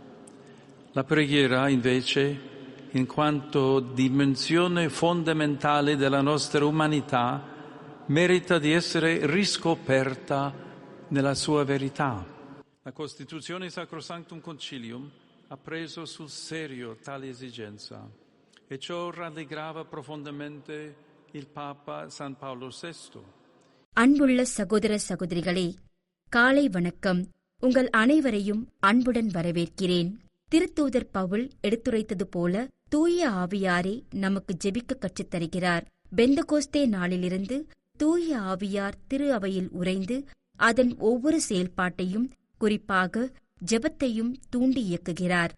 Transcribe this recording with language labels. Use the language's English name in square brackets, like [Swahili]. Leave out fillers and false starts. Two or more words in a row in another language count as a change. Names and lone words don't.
[Italian] La preghiera, invece, in quanto dimensione fondamentale della nostra umanità, merita di essere riscoperta nella sua verità. La Costituzione Sacrosanctum Concilium ha preso sul serio tale esigenza e ciò rallegrava profondamente il Papa San Paolo VI. [Tamil] அன்புள்ள சகோதர சகோதரிகளே, காலை வணக்கம். உங்கள் அனைவரையும் அன்புடன் வரவேற்கிறேன். திருத்தூதர் பவுல் எடுத்துரைத்தது போல தூய ஆவியாரே நமக்கு ஜெபிக்க கற்றுத் தருகிறார். பெந்தகோஸ்தே நாளிலிருந்து தூய ஆவியார் திரு அவையில் உறைந்து அதன் ஒவ்வொரு செயல்பாட்டையும், குறிப்பாக ஜெபத்தையும் தூண்டி இயக்குகிறார்.